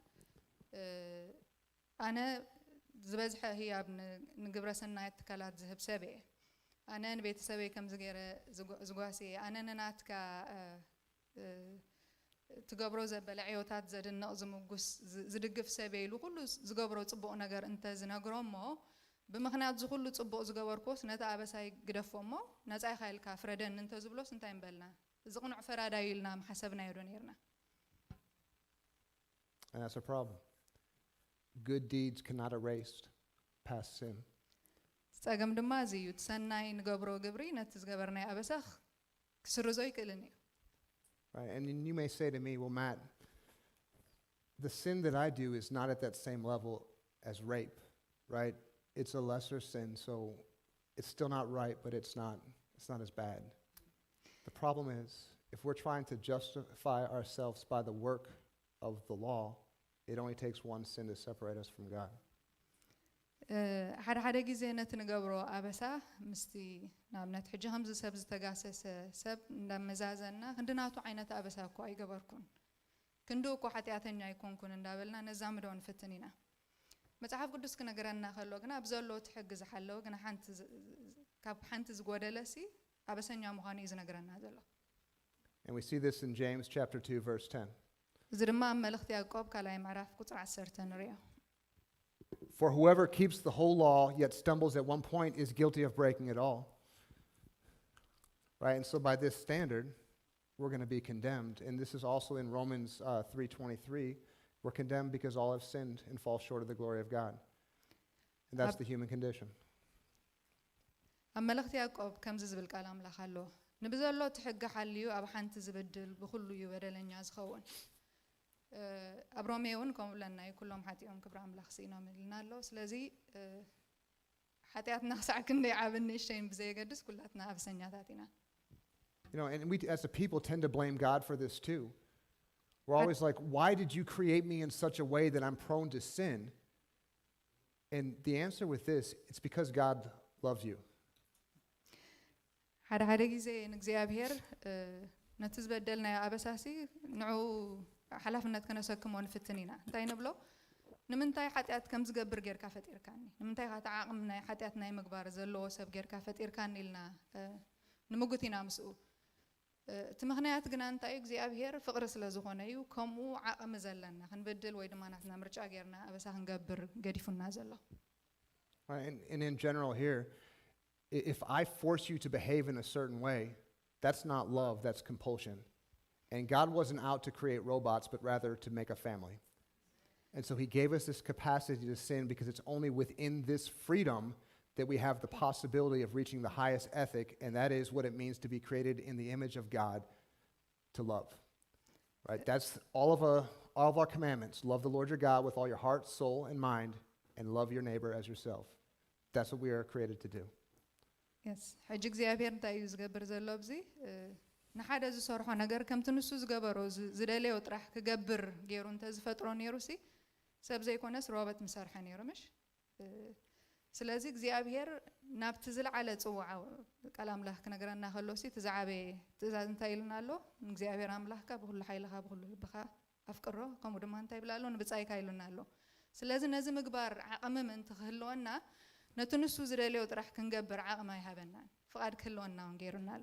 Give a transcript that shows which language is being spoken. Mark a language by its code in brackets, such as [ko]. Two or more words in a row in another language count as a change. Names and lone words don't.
[ti] ኣነ ዝበዝሐ ህያብ ንግብረ ሰናይ ትካላት ዝህብ ሰብ እየ ኣነ ንቤተሰበይ ከምዚ ገይረ ዝጓሲ እየ ኣነ ንናትካ ትገብሮ ዘበለ ዕዮታት ዘድንቕ ዝምጉስ ዝድግፍ ሰብ ኢሉ ኩሉ ዝገብሮ ጽቡቕ ነገር እንተ ዝነግሮ እሞ ብምኽንያት ዝኩሉ ጽቡቕ ዝገበርኮስ ነቲ ኣበሳይ ግደፎ እሞ ነፃ ኢኻ ኢልካ ፍረደን እንተ ዝብሎስ እንታይ ንበልና እዚ ቅኑዕ ፈራዳይ ኢልና ምሓሰብናዮ ዶ ነርና [en] And that's a problem. Good deeds cannot erase past sin. [ti] ፀገም ድማ እዚ እዩ ሰናይ ንገብሮ ግብሪ ነቲ ዝገበርናይ ኣበሳኽ ክስርዞ ይክእልን እዩ [en] Right, and you may say to me, well, Matt, the sin that I do is not at that same level as rape, right? It's a lesser sin, so it's still not right, but it's not as bad. The problem is, if we're trying to justify ourselves by the work of the law, it only takes one sin to separate us from God. [ti] ሓደ ግዜ ነቲ ንገብሮ ኣበሳ ምስቲ ናብነት ሕጂ ከምዚ ሰብ ዝተጋሰሰ ሰብ እንዳመዛዘና ክንድናቱ ዓይነት ኣበሳ እኳ ኣይገበርኩን ክንዱ እኳ ሓጢኣተኛ ኣይኮንኩን እንዳበልና ነዛምዶ ንፍትን ኢና መጽሓፍ ቅዱስ ክነግረና ከሎ ግና ብዘሎ ትሕግዝ ሓለወ ግና ካብ ሓንቲ ዝጎደለሲ ኣበሰኛ ምዃኑ እዩ ዝነግረና ዘሎ [en] And we see this in James chapter 2 verse 10. [ti] እዚ ድማ ኣብ መልእኽቲ ያዕቆብ ካልኣይ ምዕራፍ ቁጥሪ 10 ንሪኦ [en] For whoever keeps the whole law yet stumbles at one point is guilty of breaking it all. Right? And so by this standard, we're going to be condemned. And this is also in Romans 3:23. We're condemned because all have sinned and fall short of the glory of God. And that's the human condition. [ti] ኣብ መልእኽቲ ያዕቆብ ከምዚ ዝብል ቃል ኣምላኽ ኣሎ ንብዘሎ ትሕጊ ሓልዩ ኣብ ሓንቲ ዝብድል ብኩሉ እዩ በደለኛ ዝኸውን ኣብ ሮሜ እውን ከምኡ ብለና እዩ ኩሎም ሓጢኦም ክብሪ ኣምላኽ ሲኢኖም ኢልና ኣሎ ስለዚ ሓጢኣትና ክሳዕ ክንደይ ዓብን ንእሽተይን ብዘየገድስ ኩላትና ኣበሰኛታት ኢና [en] You know, and we as a people tend to blame God for this too. We're always like, why did you create me in such a way that I'm prone to sin? And the answer with this, it's because God loves you. [ti] ሓደ ጊዜ ንእግዚአብሔር ነቲ ዝበደልናዮ ኣበሳሲ ንዑ ሓላፍነት ከነሰክሞ ንፍትን ኢና እንታይ ንብሎ ንምንታይ ሓጢኣት ከም ዝገብር ጌርካ ፈጢርካኒ ንምንታይ ካ ተዓቕም ናይ ሓጢኣት ናይ ምግባር ዘለዎ ሰብ ጌርካ ፈጢርካኒ ኢልና ንምጉት ኢና ምስኡ እቲ ምኽንያት ግና እንታይ እግዚኣብሔር ፍቕሪ ስለ ዝኾነ እዩ ከምኡ ዓቕሚ ዘለና ክንበድል ወይ ድማ ናትና ምርጫ ጌርና ኣበሳ ክንገብር ገዲፉና ዘሎ [en] And in general here, if I force you to behave in a certain way, that's not love, that's compulsion. And God wasn't out to create robots, but rather to make a family. And so he gave us this capacity to sin because it's only within this freedom that we have the possibility of reaching the highest ethic, and that is what it means to be created in the image of God, to love. Right? That's all of our commandments. Love the Lord your God with all your heart, soul, and mind, and love your neighbor as yourself. That's what we are created to do. Yes. [ti] ሕጂ እግዚኣብሔር እንታይ እዩ ዝገብር ዘሎ ኣብዚ ንሓደ ዝሰርሖ ነገር ከምቲ ንሱ ዝገበሮ ዝደለዮ ጥራሕ ክገብር ገይሩ እንተዝፈጥሮ ነይሩ ሲ ሰብ ዘይኮነስ ሮበት ምሰርሐ ነይሩ ምሽ ስለዚ እግዚኣብሔር ናብቲ ዝለዓለ ጽዋዕ ቃል ኣምላኽ ክነግረና ከሎ ሲ ትዛዓበየ ትእዛዝ እንታይ ኢልና ኣሎ ንእግዚአብሔር ኣምላኽካ ብኩሉ ሓይልኻ ብኩሉ ልብኻ ኣፍቅሮ ከምኡ ድማ እንታይ ይብላ ኣሎ ንብጻይካ ኢሉና ኣሎ ስለዚ ነዚ ምግባር ዓቕሚ ምእንቲ ክህልወና ነቲ ንሱ ዝደለዮ ጥራሕ ክንገብር ዓቕሚ ኣይሃበናን ፍቓድ ክህልወና እውን ገይሩና ኣሎ